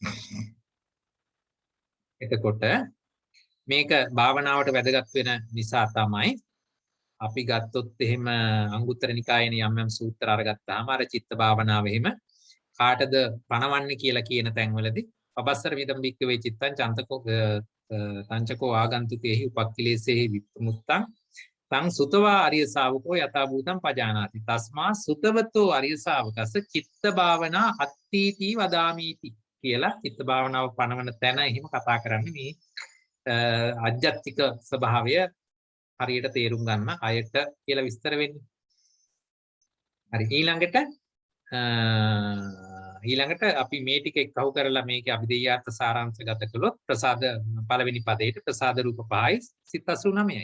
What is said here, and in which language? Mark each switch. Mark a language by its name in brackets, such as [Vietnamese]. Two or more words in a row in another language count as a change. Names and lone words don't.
[Sinhala] එතකොට මේක භාවනාවට වැදගත් වෙන නිසා තමයි අපි ගත්තොත් එහෙම අංගුත්තර නිකායේ යම් යම් සූත්‍ර අරගත්තාම අර චිත්ත භාවනාව එහෙම කාටද පණවන්නේ කියලා කියන තැන්වලදී [Pali] පබස්සර විදම් බික්කවේ චිත්තං චන්තකෝ සංචකෝ ආගන්තුකේහි උපක්ඛිලේසේහි විමුක්තං තං සුතවා ආර්ය ශාවකෝ යථා භූතං පජානාති තස්මා සුතවතෝ ආර්ය ශාවකස චිත්ත භාවනා අත්ථීති වදාමීති [Sinhala] කියලා චිත්ත භාවනාව පණවන තැන එහෙම කතා කරන්නේ මේ අජ්ජත්තික ස්වභාවය හරියට තේරුම් ගන්න අයට කියලා විස්තර වෙන්නේ. හරි ඊළඟට අපි මේ ටික එක්කහු කරලා මේකේ අභිදේයාර්ථ සාරාංශගත කළොත් ප්‍රසාද පළවෙනි පදයට ප්‍රසාද රූප 5යි සිත් 89යි.